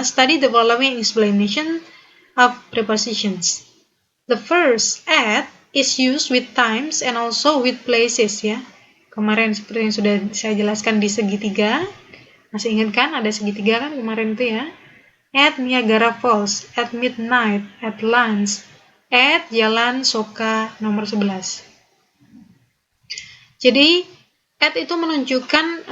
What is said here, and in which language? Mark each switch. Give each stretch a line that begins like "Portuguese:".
English: Study the following explanation of prepositions. The first, at, is used with times and also with places ya.
Indonesian: Kemarin seperti yang sudah saya jelaskan di segitiga. Masih ingat kan ada segitiga kan kemarin itu ya.
English: At Niagara Falls, at midnight, at lunch, at Jalan Soka nomor 11.
Indonesian: Jadi at itu menunjukkan